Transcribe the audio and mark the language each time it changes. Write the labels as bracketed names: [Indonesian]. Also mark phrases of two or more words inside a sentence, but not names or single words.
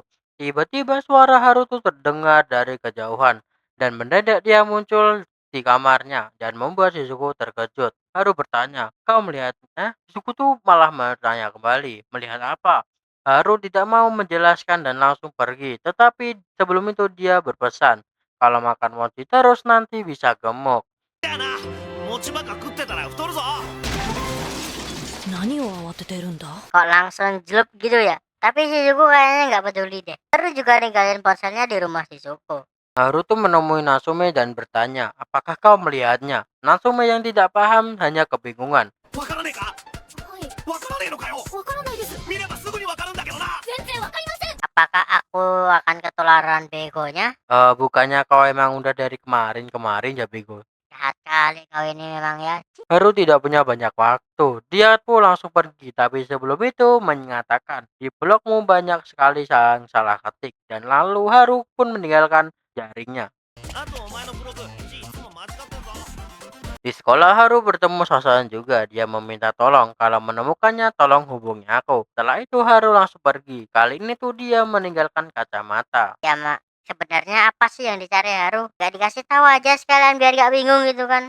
[Indonesian] Tiba-tiba suara Haru tuh terdengar dari kejauhan, dan mendadak dia muncul di kamarnya dan membuat Shizuku terkejut. Haru bertanya, kau melihatnya? Shizuku tuh malah bertanya kembali, melihat apa? Haru tidak mau menjelaskan dan langsung pergi, tetapi sebelum itu dia berpesan, kalau makan mochi terus nanti bisa gemuk. [Japanese] 餅ばっか食ってたら太るぞ。何を慌ててるんだ？ [Indonesian] Kok langsung jelup gitu ya? Tapi Shizuku kayaknya nggak peduli deh. Terus juga ninggalin ponselnya di rumah Shizuku. Haru tuh menemui Natsume dan bertanya, apakah kau melihatnya? Natsume yang tidak paham hanya kebingungan. [Japanese] わからねえか？はい、わからねえのかよ。わからないです。見ればすぐにわかるんだけどな。全然わかりません。 [Indonesian] Apakah aku akan ketularan begonya? Bukannya kau emang udah dari kemarin ya bego. Jahat kali kau ini memang ya. Haru tidak punya banyak waktu. Dia tuh langsung pergi, tapi sebelum itu mengatakan, di blogmu banyak sekali yang salah ketik. Dan lalu Haru pun meninggalkan jaringnya. [Japanese] あとお前のブログ字いつも間違ってんぞ。 [Indonesian] Di sekolah Haru bertemu Sasayan juga. Dia meminta tolong. Kalau menemukannya tolong hubungi aku. Setelah itu Haru langsung pergi. Kali ini tuh dia meninggalkan kacamata. Ya mak, sebenarnya apa sih yang dicari Haru? Gak dikasih tahu aja sekalian biar gak bingung gitu kan?